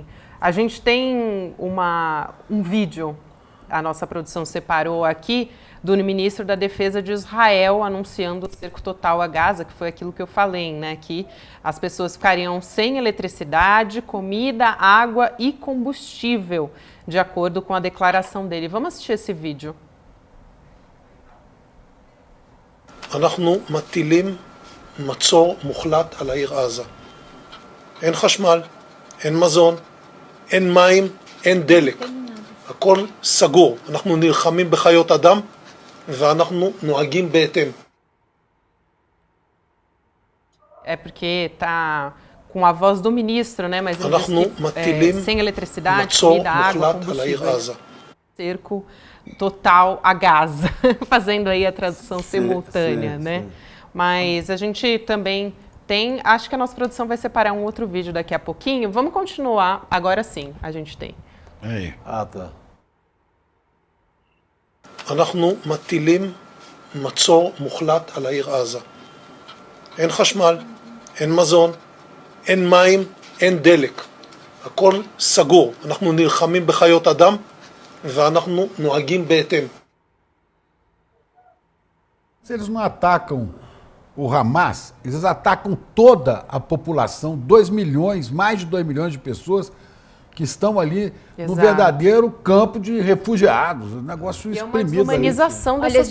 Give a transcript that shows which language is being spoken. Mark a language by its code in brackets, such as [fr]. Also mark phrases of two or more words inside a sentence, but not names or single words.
[pt] A gente tem um vídeo, a nossa produção separou aqui, do ministro da Defesa de Israel anunciando o cerco total a Gaza, que foi aquilo que eu falei, né? Que as pessoas ficariam sem eletricidade, comida, água e combustível, de acordo com a declaração dele. Vamos assistir esse vídeo. [he] אנחנו מטילים מצור מוחלט על העיר עזה. אין חשמל, אין מזון, אין מים, אין דלק. הכל סגור. אנחנו נלחמים בחיות אדם ואנחנו נוהגים בהתאם. [pt] É porque tá com a voz do ministro, né? Mas ele disse que, sem eletricidade, comida, água, combustível. Cerco total a Gaza, fazendo aí a tradução simultânea, né? Sim. Mas a gente também tem, acho que a nossa produção vai separar um outro vídeo daqui a pouquinho. Vamos continuar, agora sim, a gente tem. Aí. tá. [he] אנחנו מטילים מצור מוחלט על העיר עזה. אין חשמל, אין מזון, אין מים, אין דלק. הכל סגור. אנחנו נלחמים בחיות אדם ואנחנו נוהגים בהתאם. [pt] Se eles não atacam o Hamas, eles atacam toda a população, 2 milhões, mais de 2 milhões de pessoas que estão ali no verdadeiro campo de refugiados, um negócio exprimido. É uma desumanização dessas